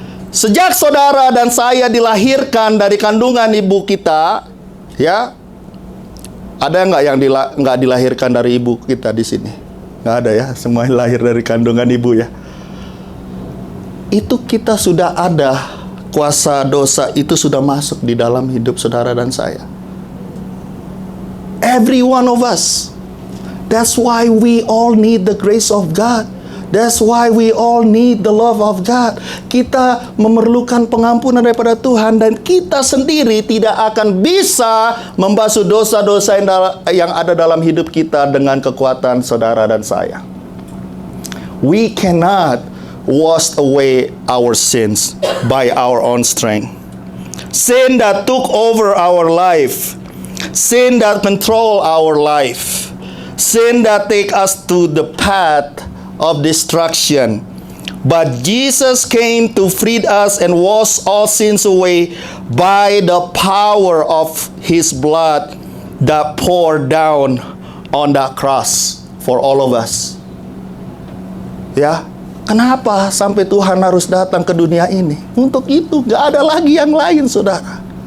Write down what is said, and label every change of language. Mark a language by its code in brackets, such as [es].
[id] Sejak saudara dan saya dilahirkan dari kandungan ibu kita, ya, ada nggak yang nggak dilahirkan dari ibu kita di sini? Nggak ada ya, semua lahir dari kandungan ibu ya. Itu kita sudah ada, kuasa dosa itu sudah masuk di dalam hidup saudara dan saya. [en] Every one of us. That's why we all need the grace of God. That's why we all need the love of God. [id] Kita memerlukan pengampunan daripada Tuhan, dan kita sendiri tidak akan bisa membasuh dosa-dosa yang ada dalam hidup kita dengan kekuatan saudara dan saya. [en] We cannot wash away our sins by our own strength. Sin that took over our life, sin that control our life, sin that take us to the path of destruction, But Jesus came to free us and wash all sins away by the power of His blood that poured down on that cross for all of us. [id] Ya, kenapa sampai Tuhan harus datang ke dunia ini? Untuk itu, gak ada lagi yang lain, saudara.